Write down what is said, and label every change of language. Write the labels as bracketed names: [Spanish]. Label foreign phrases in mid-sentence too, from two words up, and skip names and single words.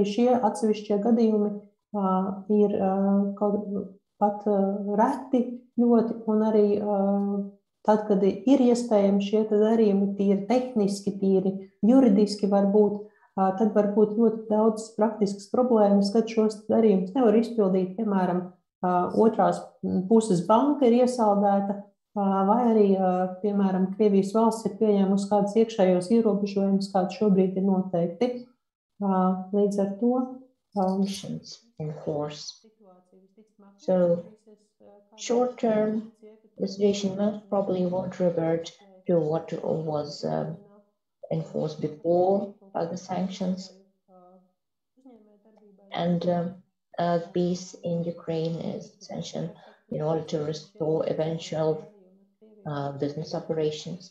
[Latvian] šie atsevišķie gadījumi ir kaut pat reti ļoti, un arī tad, kad ir iespējami šie darījumi tīri tehniski, tīri juridiski varbūt, tad var būt ļoti daudz praktiskas problēmas, kad šos darījumus nevar izpildīt, piemēram, otrās puses banka ir iesaldēta, vai arī, piemēram, Krievijas valsts ir pieņēmusi kādus iekšējos ierobežojumus, kādi šobrīd ir noteikti. Līdz ar to [English] in force. So, short term, the situation most probably won't revert to what was enforced before by the sanctions. And peace in Ukraine is essential in order to restore eventual business operations.